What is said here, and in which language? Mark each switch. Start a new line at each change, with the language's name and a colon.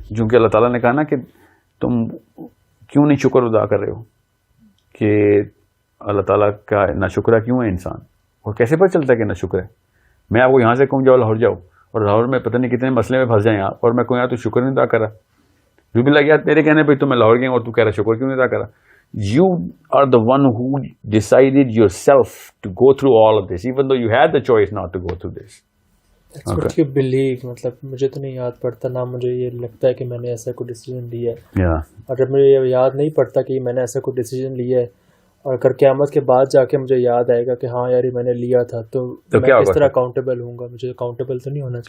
Urdu: چونکہ اللہ تعالیٰ نے کہا نا کہ تم کیوں نہیں شکر ادا کر رہے ہو, کہ اللہ تعالیٰ کا ناشکرہ کیوں ہے انسان, اور کیسے پتہ چلتا ہے کہ ناشکر ہے. میں آپ کو یہاں سے کہوں جاؤ لاہور جاؤ, اور لاہور میں پتہ نہیں کتنے مسئلے میں پھنس جائیں آپ, اور میں کہوں یار تو شکر نہیں ادا کرا, جو بھی لگ گیا تیرے کہنے پہ تو میں لاہور گیا اور تو کہہ رہا شکر کیوں نہیں ادا کرا.
English: You are the one who decided yourself to go through all of this, even though you had the choice not to go through this. That's what you believe.
Urdu: مطلب مجھے تو نہیں یاد پڑتا, نہ مجھے یہ لگتا ہے کہ میں نے ایسا کوئی ڈیسیجن لیا ہے, اور جب مجھے یہ یاد نہیں پڑتا کہ میں نے ایسا کوئی ڈیسیجن لیا ہے, اور اگر قیامت کے بعد جا کے مجھے یاد آئے گا کہ ہاں یار میں نے لیا تھا, تو میں کس طرح اکاؤنٹیبل ہوں گا. مجھے اکاؤنٹیبل تو نہیں ہونا چاہیے.